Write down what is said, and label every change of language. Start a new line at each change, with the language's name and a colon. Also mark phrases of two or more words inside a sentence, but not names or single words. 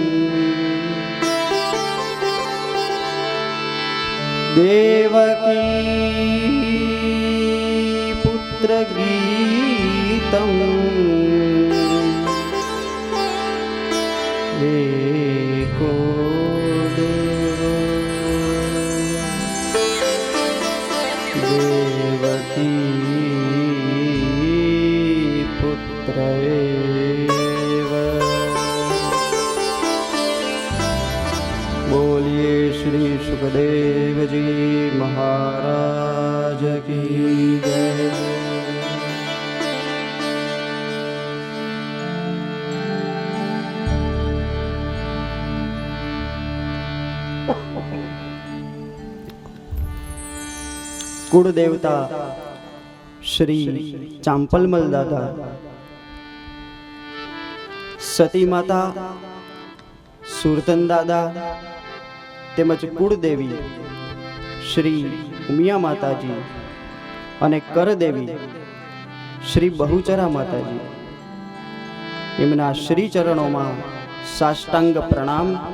Sanskrit: देवकी पुत्रगीतम् एको देवो देवकी पुत्र एव।
Hindi: बोलिए श्री सुखदेव जी महाराज की जय।
Gujarati: કુળ દેવતા શ્રી ચાંપલમલ દાદા, સતી માતા સુરતન દાદા તેમજ કુળદેવી શ્રી ઉમિયા માતાજી અને કરદેવી શ્રી બહુચરા માતાજી, એમના શ્રી ચરણોમાં સાષ્ટાંગ પ્રણામ।